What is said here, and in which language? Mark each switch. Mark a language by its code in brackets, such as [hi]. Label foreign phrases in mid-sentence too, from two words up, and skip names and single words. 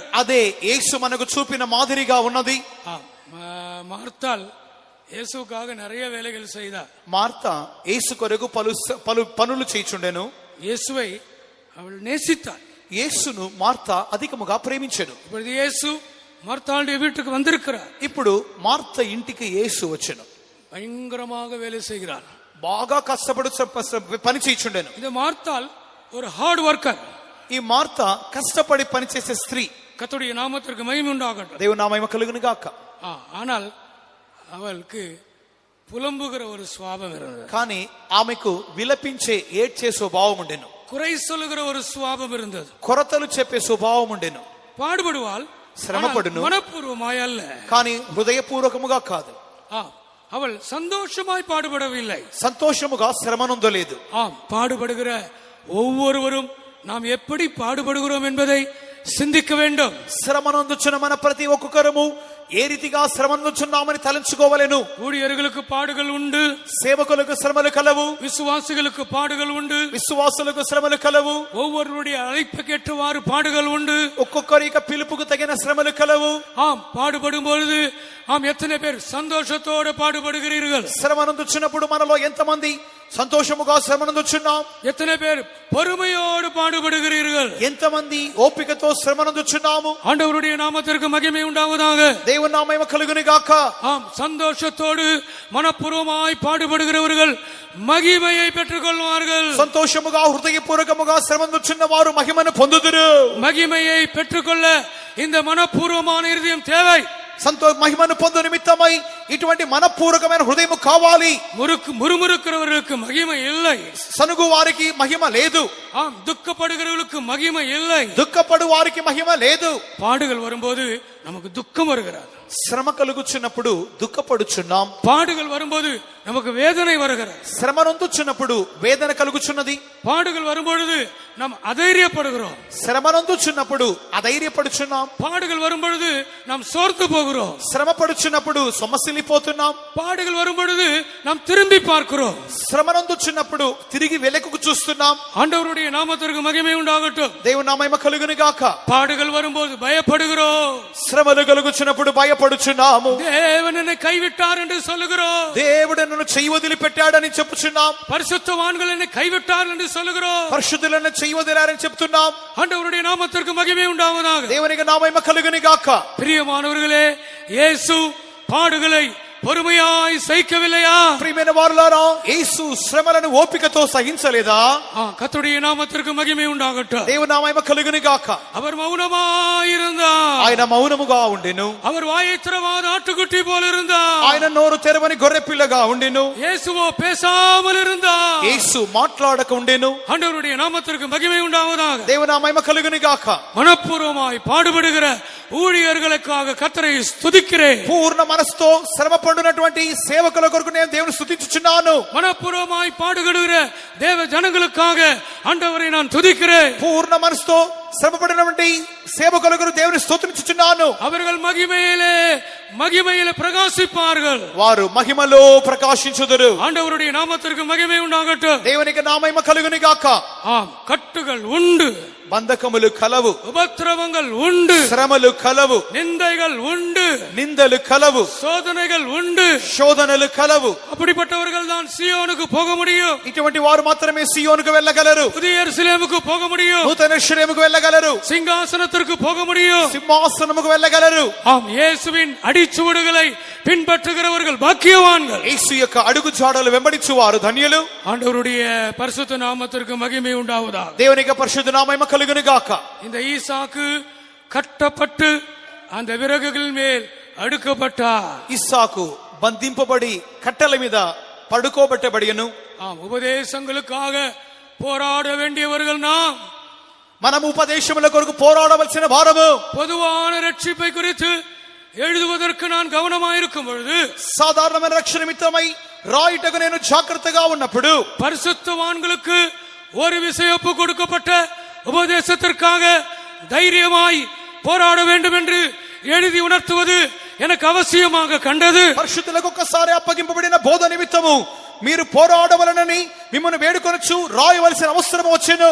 [te] అదే యేసు మనకు చూపిన మాదిరిగా ఉన్నది. [ta] మార్తాల్ యేసుக்காக நிறைய வேலைகள் செய்தார். [te] మార్తా యేసు కొరకు పలు పనులు చేయుచుండెను. [ta] இயேசுவை அவள் நேசித்தாள். [te] యేసును మార్తా అధికముగా ప్రేమించెను. [ta] இப்பொழுது இயேசு మార్తాளுடைய வீட்டுக்கு வந்திருக்கிறார். [te] ఇప్పుడు మార్త ఇంటికి యేసు వచ్చెను. [ta] பயங்கரமாக வேலை செய்கிறார். [te] బాగా కష్టపడు పని చేయుచుండెను. [ta] இந்த మార్తాల్ ஒரு [en] hard worker. [te] ఈ మార్త కష్టపడి పనిచేసే స్త్రీ. [ta] கர்த்தருடைய நாமத்திற்கு மகிமை உண்டாகட்டும். [te] దేవుని నామము కలుగును గాక. [ta] ஆனால் அவளுக்கு புலம்புகிற ஒரு சுவாபம் இருந்தது. [te] కానీ ఆమెకు విలపించే ఏడ్చే స్వభావం ఉండెను. [ta] குறை சொல்லுகிற ஒரு சுவாபம் இருந்தது. [te] కొరతలు చెప్పే స్వభావం ఉండెను. [ta] பாடுபடுவாள், [te] శ్రమపడును, [ta] மனப்பூர்வமாய் அல்ல. [te] కానీ హృదయపూర్వకముగా కాదు. [ta] அவள் சந்தோஷமாய் பாடுபடவில்லை, [te] సంతోషముగా శ్రమనొందలేదు. [ta] பாடுபடுகிற ஒவ்வொருவரும் நாம் எப்படி பாடுபடுகிறோம் என்பதை சிந்திக்க வேண்டும். [te] శ్రమనొందుచున్న మన ప్రతి ఒక్కొక్కరము ఏ రీతిగా శ్రమనొందుచున్నామని తలంచుకోవలెను. [ta] ஊழியர்களுக்கு பாடுகள் உண்டு, [te] సేవకులకు శ్రమలు కలవు, [ta] விசுவாசிகளுக்கு பாடுகள் உண்டு, [te] విశ్వాసులకు శ్రమలు కలవు, [ta] ஒவ்வொருவருடைய அழைப்புக்கேற்றவாறு பாடுகள் உண்டு, [te] ఒక్కొక్కరి యొక్క పిలుపుకు తగిన శ్రమలు కలవు. [ta] பாடுபடும் பொழுது எத்தனை பேர் சந்தோஷத்தோடு பாடுபடுகிறீர்கள்? [te] శ్రమనందుచున్నప్పుడు మనలో ఎంతమంది సంతోషముగా శ్రమనందుచున్నాం? [ta] எத்தனை பேர் பொறுமையோடு பாடுபடுகிறீர்கள்? [te] ఎంతమంది ఓపికతో శ్రమనందుచున్నాము? [ta] ஆண்டவருடைய நாமத்திற்கு மகிமை உண்டாவதாக. [te] దేవుని నామము కలుగును గాక. [ta] சந்தோஷத்தோடு மனப்பூர்வமாய் பாடுபடுகிறவர்கள் மகிமையை பெற்றுக் கொள்வார்கள். [te] సంతోషముగా హృదయపూర్వకముగా శ్రమనందుచున్న వారు మహిమను పొందుదురు. [ta] மகிமையை பெற்றுக்கொள்ள இந்த மனப்பூர்வமான இருதயம் தேவை. [te] మహిమను పొందు నిమిత్తమై ఇటువంటి మనపూర్వకమైన హృదయము కావాలి. [ta] முறுமுறுக்கிறவர்களுக்கு மகிமை இல்லை, [te] సనుగు వారికి మహిమ లేదు. [ta] துக்கப்படுகிறவர்களுக்கு மகிமை இல்லை, [te] దుఃఖపడు వారికి మహిమ లేదు. [ta] பாடுகள் வரும்போது நமக்கு துக்கம் வருகிறது, [te] శ్రమ కలుగుచున్నప్పుడు దుఃఖపడుచున్నాం. [ta] பாடுகள் வரும்போது நமக்கு வேதனை வருகிறது, [te] శ్రమ నొందుచున్నప్పుడు వేదన కలుగుచున్నది. [ta] பாடுகள் வரும்பொழுது நாம் அதைரியப்படுகிறோம், [te] శ్రమ నొందుచున్నప్పుడు అధైర్యపడుచున్నాం. [ta] பாடுகள் வரும்பொழுது நாம் சோர்ந்து போகிறோம், [te] శ్రమ పడుచున్నప్పుడు సొమ్మసిల్లిపోతున్నాం. [ta] பாடுகள் வரும்பொழுது நாம் திரும்பி பார்க்கிறோம், [te] శ్రమ నొందుచున్నప్పుడు తిరిగి వెనక్కు చూస్తున్నాం. [ta] ஆண்டவருடைய நாமத்திற்கு மகிமை உண்டாகட்டும். [te] దేవుని నామము కలుగును గాక. [ta] பாடுகள் வரும்போது பயப்படுகிறோம், [te] శ్రమలు కలుగుచున్నప్పుడు భయపడుచున్నాము. [ta] தேவன் என்னை கைவிட்டார் என்று சொல்லுகிறோம், [te] దేవుడు నన్ను చెయ్యి వదిలిపెట్టాడని చెప్పుచున్నాం. [ta] பரிசுத்தவான்கள் என்னை கைவிட்டார் என்று சொல்லுகிறோம், [te] పరిశుద్ధులను చెయ్యి వదిలారని చెప్తున్నాం. [ta] ஆண்டவருடைய நாமத்திற்கு மகிமை உண்டாவதாக. [te] దేవునికి నామము కలుగును గాక. [ta] பிரியமானவர்களே, இயேசு பாடுகளை பொறுமையாய் சகிக்கவில்லையா? [te] ప్రియమైన వారులారా, యేసు శ్రమలను ఓపికతో సహించలేదా? [ta] கர்த்தருடைய நாமத்திற்கு மகிமை உண்டாகட்டும். [te] దేవుని నామము కలుగును గాక. [ta] அவர் மௌனமாய் இருந்தார், [te] ఆయన మౌనముగా ఉండెను. [ta] அவர் வாயை திறவாத ஆட்டுக்குட்டி போல இருந்தார், [te] ఆయన నోరు తెరవని గొర్రె పిల్లగా ఉండెను. [ta] இயேசுவோ பேசாமல் இருந்தார், [te] యేసు మాట్లాడక ఉండెను. [ta] ஆண்டவருடைய நாமத்திற்கு மகிமை உண்டாவதாக. [te] దేవుని నామము కలుగును గాక. [ta] மனப்பூர்வமாய் பாடுபடுகிற ஊழியர்களுக்காக கர்த்தரை ஸ்துதிக்கிறேன். [te] పూర్ణ మనసుతో శ్రమ పడునటువంటి సేవకుల కొరకు నేను దేవుని స్తుతించుచున్నాను. [ta] மனப்பூர்வமாய் பாடுபடுகிற தேவ ஜனங்களுக்காக ஆண்டவரை நான் துதிக்கிறேன். [te] పూర్ణ మనసుతో శ్రమ పడినటువంటి సేవకుల కొరకు దేవుని స్తుతించుచున్నాను. [ta] அவர்கள் மகிமையிலே பிரகாசிப்பார்கள், [te] వారు మహిమలో ప్రకాశించుదురు. [ta] ஆண்டவருடைய நாமத்திற்கு மகிமை உண்டாகட்டும். [te] దేవునికి నామము కలుగును గాక. [ta] கட்டுகள் உண்டு, [te] బంధకములు కలవు, [ta] உபத்திரவங்கள் உண்டு, [te] శ్రమలు కలవు, [ta] நிந்தைகள் உண்டு, [te] నిందలు కలవు, [ta] சோதனைகள் உண்டு. [te] శోధనలు కలవు. [ta] அப்படிப்பட்டவர்கள் தான் சீயோனுக்கு போக முடியும், [te] ఇటువంటి వారు మాత్రమే సియోనుకు వెళ్ళగలరు. [ta] புதிய எருசலேமுக்கு போக முடியும், [te] నూతన యెరూషలేముకు వెళ్ళగలరు, [ta] சிங்காசனத்திற்கு போக முடியும், [te] సింహాసనముకు వెళ్ళగలరు. [ta] இயேசுவின் அடிச்சுவடுகளை பின்பற்றுகிறவர்கள் பாக்கியவான்கள். [te] యేసు యొక్క అడుగు జాడలు వెంబడించువారు ధన్యులు. [ta] ஆண்டவருடைய பரிசுத்த நாமத்திற்கு மகிமை உண்டாவதாக. [te] దేవునికి పరిశుద్ధ నామము కలుగును గాక. [ta] இந்த ஈசாக்கு கட்டப்பட்டு அந்த விறகுகள் மேல் அடுக்கப்பட்டார். [te] ఇస్సాకు బంధింపబడి కట్టెల మీద పడుకోబెట్టబడియను. [ta] உபதேசங்களுக்காக போராட வேண்டியவர்கள் நாம். [te] మనం ఉపదేశముల కొరకు పోరాడవలసిన వారము. [ta] பொதுவான ரட்சிப்பை குறித்து எழுதுவதற்கு நான் கவனமாயிருக்கும் பொழுது, [te] సాధారణమైన రక్షణ నిమిత్తమై రాయుటకు నేను జాగ్రత్తగా ఉన్నప్పుడు, [ta] பரிசுத்தவான்களுக்கு ஒரு விசையொப்பு கொடுக்கப்பட்ட உபதேசத்திற்காக தைரியமாய் போராட வேண்டும் என்று எழுதி உணர்த்துவது எனக்கு அவசியமாக கண்டது. [te] పరిశుద్ధులకు ఒక్కసారి అప్పగింపబడిన బోధ నిమిత్తము మీరు పోరాడవలనని మిమ్మల్ని వేడుకొనొచ్చు రాయవలసిన అవసరం వచ్చెను.